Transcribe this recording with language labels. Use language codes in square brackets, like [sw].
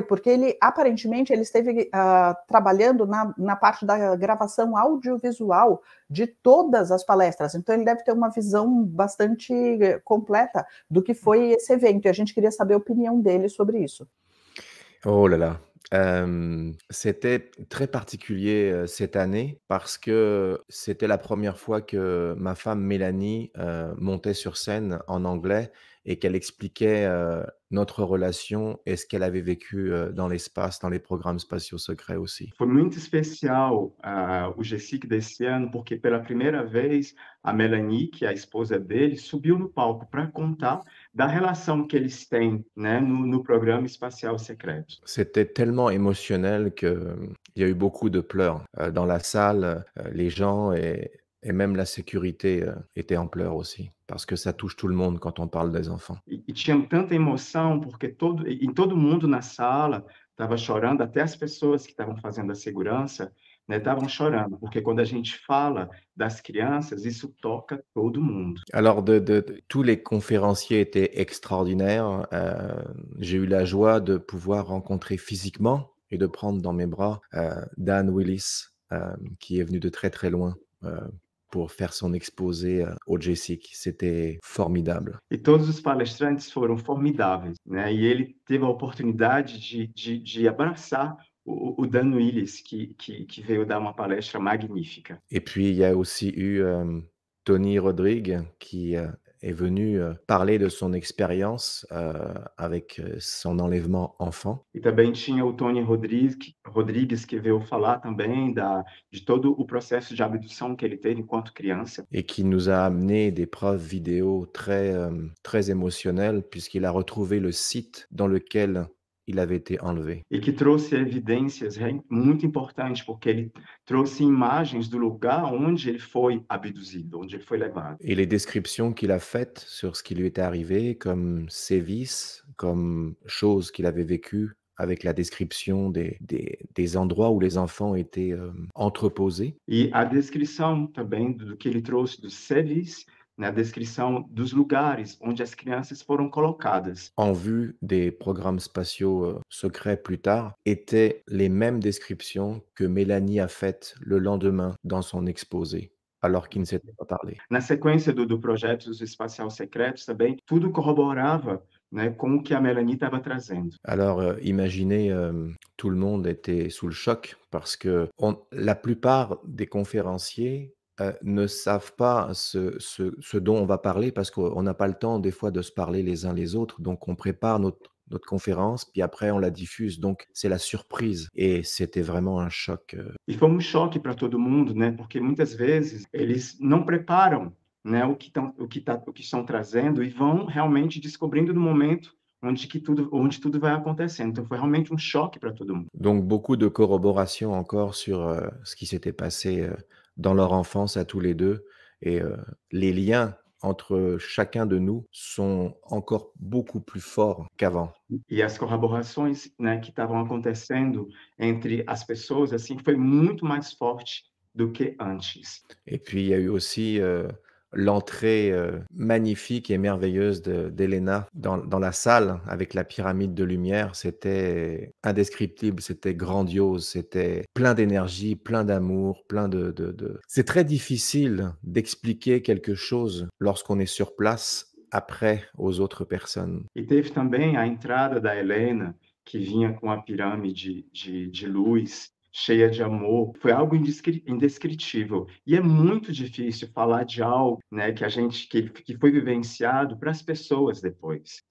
[pt] Porque ele, aparentemente, ele esteve trabalhando na parte da gravação audiovisual de todas as palestras, então ele deve ter uma visão bastante completa do que foi esse evento, e a gente queria saber a opinião dele sobre isso. [fr] Oh là là. C'était très particulier, cette année parce que c'était la première fois que ma femme Mélanie, montait sur scène en anglais et qu'elle expliquait, notre relation et ce qu'elle avait vécu, dans l'espace, dans les programmes spatiaux secrets aussi. [pt] Foi muito especial, o GSIC desse ano, porque pela primeira vez a Melanie, que é a esposa dele, subiu no palco para contar da relação que eles têm, né, no programa espacial secreto. [fr] C'était tellement émotionnel qu'il y a eu beaucoup de pleurs, dans la salle, les gens et même la sécurité, étaient en pleurs aussi, parce que ça touche tout le monde quand on parle des enfants. [pt] E tinha tanta emoção, porque todo mundo na sala estava chorando, até as pessoas que estavam fazendo a segurança, né, estavam chorando, porque quando a gente fala das crianças, isso toca todo mundo. [fr] Alors tous les conférenciers étaient extraordinaires, j'ai eu la joie de pouvoir rencontrer physiquement et de prendre dans mes bras, Dan Willis, qui est venu de très, très loin, pour faire son exposé, au GSIC. C'était formidable. [pt] E todos os palestrantes foram formidáveis, né, e ele teve a oportunidade de abraçar o Dan Willis, que veio dar uma palestra magnífica. [fr] Et puis il y a aussi eu, Tony Rodrigue qui, est venu, parler de son expérience, avec, son enlèvement enfant. [pt] E também tinha o Tony Rodrigues, que veio falar também de todo o processo de abdução que ele teve enquanto criança. [fr] Et qui nous a amené des preuves vidéo très, très émotionnelles puisqu'il a retrouvé le site dans lequel il avait été enlevé. [pt] E que trouxe evidências muito importantes, porque ele trouxe imagens do lugar onde ele foi abduzido, onde ele foi levado. [fr] Et les descriptions qu'il a faites sur ce qui lui était arrivé comme sévices, comme choses qu'il avait vécues avec la description des endroits où les enfants étaient, entreposés. [pt] E a descrição também do que ele trouxe dos serviços, né, a descrição dos lugares onde as crianças foram colocadas. [fr] En vue des programmes spatiaux, secrets plus tard, étaient les mêmes descriptions que Mélanie a faites le lendemain dans son exposé, alors qu'ils ne s'étaient pas parlé. [pt] Na sequência do projeto espacial secretos também, tudo corroborava, né, com o que a Melanie estava trazendo. [fr] Alors, imaginez, tout le monde était sous le choc parce que la plupart des conférenciers, ne savent pas ce dont on va parler parce qu'on n'a pas le temps des fois de se parler les uns les autres. Donc on prépare notre conférence, puis après on la diffuse. Donc c'est la surprise et c'était vraiment un choc, [pt] E foi um choque para todo mundo, né, porque muitas vezes eles não preparam, né, o que estão trazendo e vão realmente descobrindo no momento onde tudo vai acontecendo. Então foi realmente um choque para todo mundo. [fr] Donc beaucoup de corroboration encore sur, ce qui s'était passé, dans leur enfance à tous les 2 et les liens entre chacun de nous sont encore beaucoup plus forts qu'avant. [pt] E as corroborações, né, que estavam acontecendo entre as pessoas, assim, foi muito mais forte do que antes. [fr] Et puis il y a eu aussi, l'entrée, magnifique et merveilleuse d'Elena dans la salle avec la pyramide de lumière. C'était indescriptible, c'était grandiose, c'était plein d'énergie, plein d'amour, plein de c'est très difficile d'expliquer quelque chose lorsqu'on est sur place après aux autres personnes. [pt] E teve também a entrada da Helena, que vinha com a pirâmide de luz, cheia de amor, foi algo indescritível. E é muito difícil falar de algo, né, que foi vivenciado para as pessoas depois.